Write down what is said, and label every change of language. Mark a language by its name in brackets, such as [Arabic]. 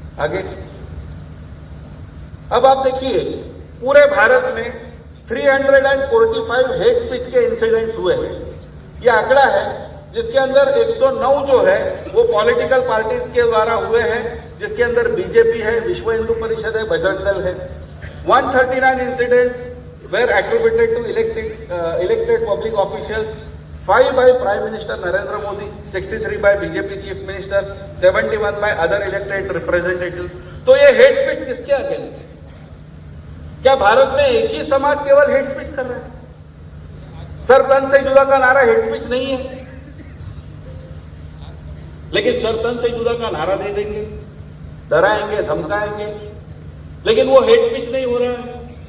[Hindi] आगे अब आप देखिए, पूरे भारत में 345 हेट स्पीच के इंसिडेंट्स हुए हैं। यह आंकड़ा है जिसके अंदर 109 जो है वो पॉलिटिकल पार्टीज के द्वारा हुए हैं, जिसके अंदर बीजेपी है, विश्व हिंदू परिषद है, बजरंग दल है। [English] 139 incidents were attributed to elected public officials, 5 by Prime Minister Narendra Modi, 63 by BJP Chief Ministers, 71 by other elected representatives। [Hindi] तो ये हेट स्पीच किसके अगेंस्ट है? क्या भारत में एक ही समाज केवल हेट स्पीच कर रहा है? सर तन से जुदा का नारा हेट स्पीच नहीं है, लेकिन सर तन से जुदा का नारा दे देंगे, डराएंगे, धमकाएंगे, लेकिन वो हेट स्पीच नहीं हो रहा है।